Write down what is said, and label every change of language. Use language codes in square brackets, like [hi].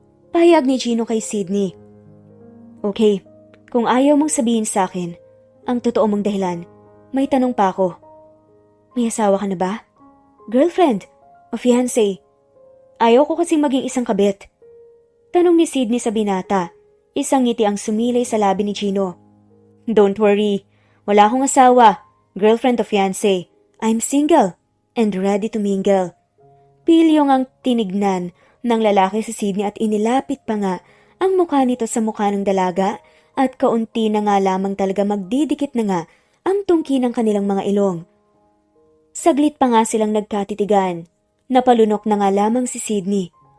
[tl] Pahayag ni Gino kay Sydney. "Okay, kung ayaw mong sabihin sa akin ang totoo mong dahilan, may tanong pa ako. May asawa ka na ba? Girlfriend o fiancé? Ayaw ko kasing maging isang kabit." Tanong ni Sydney sa binata. Isang ngiti ang sumilay sa labi ni Gino. [en] "Don't worry. [tl] Wala akong asawa, girlfriend o fiancé. [en] I'm single and ready to mingle." [tl] Pilyong ang tinignan ng lalaki si Sydney at inilapit pa nga ang mukha nito sa mukha ng dalaga at kaunti na nga lamang talaga magdidikit na nga ang tungki ng kanilang mga ilong. Saglit pa nga silang nagkatitigan. Napalunok na nga lamang si Sydney.